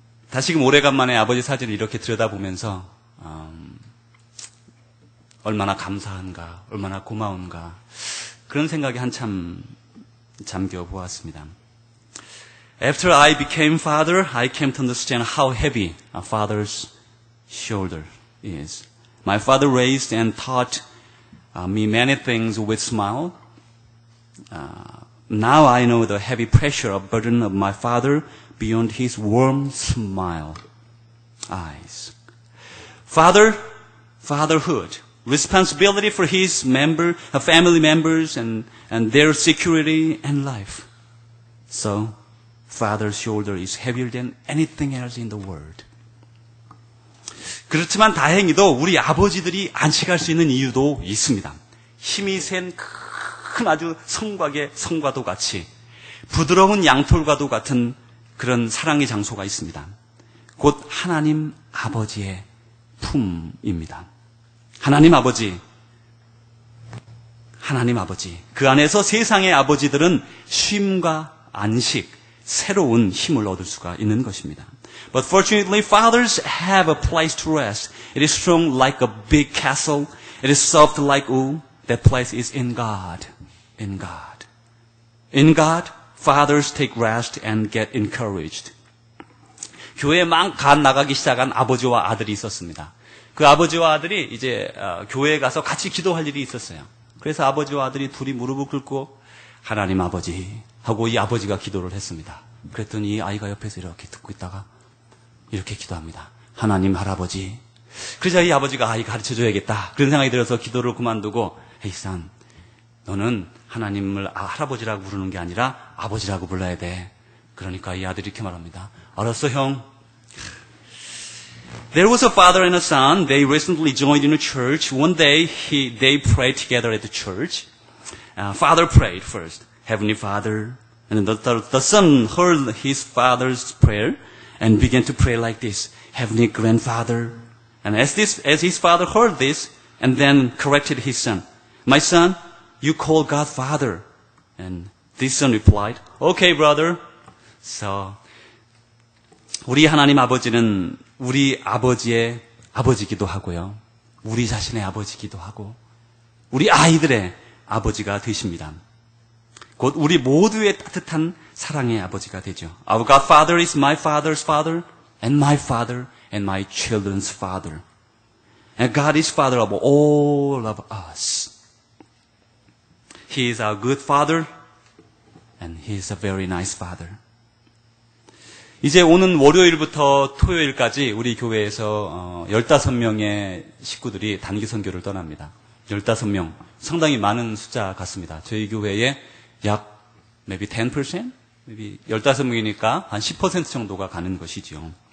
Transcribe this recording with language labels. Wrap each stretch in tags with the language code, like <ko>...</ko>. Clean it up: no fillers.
<ko>다시금 오래간만에 아버지 사진을 이렇게 들여다보면서 얼마나 감사한가, 얼마나 고마운가 그런 생각이 한참 잠겨 보았습니다.</ko> <en>After I became father, I came to understand how heavy a father's shoulder is. My father raised and taught me many things with smile. Now I know the heavy pressure of burden of my father beyond his warm smile eyes. Fatherhood, responsibility for his family members and their security and life. So, father's shoulder is heavier than anything else in the world.</en> <ko>그렇지만 다행히도 우리 아버지들이 안식할 수 있는 이유도 있습니다. 힘이 센 큰 아주 성과도 같이 부드러운 양털과도 같은 그런 사랑의 장소가 있습니다. 곧 하나님 아버지의 품입니다. 하나님 아버지. 그 안에서 세상의 아버지들은 쉼과 안식, 새로운 힘을 얻을 수가 있는 것입니다.</ko> <en>But fortunately, fathers have a place to rest. It is strong like a big castle. It is soft like wool. That place is in God. In God. In God, fathers take rest and get encouraged.</en> <ko>교회에 막 나가기 시작한 아버지와 아들이 있었습니다. 그 아버지와 아들이 이제 교회에 가서 같이 기도할 일이 있었어요. 그래서 아버지와 아들이 둘이 무릎을 꿇고 하나님 아버지 하고 이 아버지가 기도를 했습니다. 그랬더니 이 아이가 옆에서 이렇게 듣고 있다가 이렇게 기도합니다. 하나님 할아버지. 그러자 이 아버지가 아이 가르쳐줘야겠다. 그런 생각이 들어서 기도를 그만두고</ko> <en>Hey son,</en> <ko>너는 하나님을 할아버지라고 부르는 게 아니라 아버지라고 불러야 돼. 그러니까 이 아들이 이렇게 말합니다. 알았어 형.</ko> <en>There was a father and a son. They recently joined in a church. One day they prayed together at the church. Father prayed first. Heavenly Father, And the son heard his father's prayer and began to pray like this, Heavenly Grandfather. And as his father heard this, and then corrected his son, My son, you call God Father. And this son replied, Okay, brother.</en> <ko>So, 우리 하나님 아버지는 우리 아버지의 아버지기도 하고요. 우리 자신의 아버지기도 하고, 우리 아이들의 아버지가 되십니다. 곧 우리 모두의 따뜻한 사랑의 아버지가 되죠.</ko> <en>Our God Father is my father's father, and my father, and my children's father. And God is Father of all of us. He is our good Father, and He is a very nice Father.</en> <ko>이제 오는 월요일부터 토요일까지 우리 교회에서 15명의 식구들이 단기 선교를 떠납니다. 15명. 상당히 많은 숫자 같습니다. 저희 교회에 약 maybe 10%? maybe 15명이니까 한 10% 정도가 가는 것이죠.</ko>